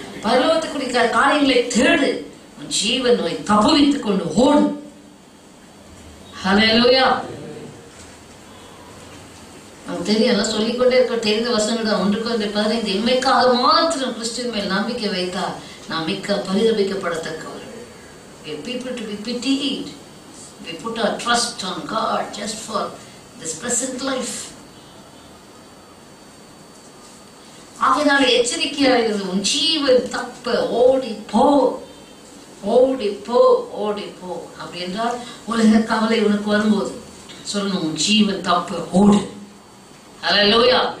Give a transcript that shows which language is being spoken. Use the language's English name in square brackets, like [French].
[Tamil] பரலோகத்துக்குரிய காரியங்களை தேடு, உன் ஜீவன் நோய் தப்புவித்துக் கொண்டு ஓடு. ஹல்லேலூயா. நமக்கு தெரியல, சொல்லிக்கொண்டே இருக்க தெரிந்த வசனங்கள் தான். 1 இன்மைக்காக மாத்திரம் கிறிஸ்துவின் மேல் நம்பிக்கை வைத்தால் நாம் மிக்க பரிதபிக்கப்படத்தக்கவர்கள். [English] We are people to be pitied. We put our trust on God just for this present life. [Tamil] ஆகையினால் எச்சரிக்கையாக இருந்து உன் ஜீவன் தப்ப ஓடி போ, ஓடி போ, ஓடி போ. அப்படி என்றால் உலக கவலை உனக்கு வரும்போது சொல்லணும், உன் ஜீவன் தப்ப ஓடு. ஹல்லேலூயா.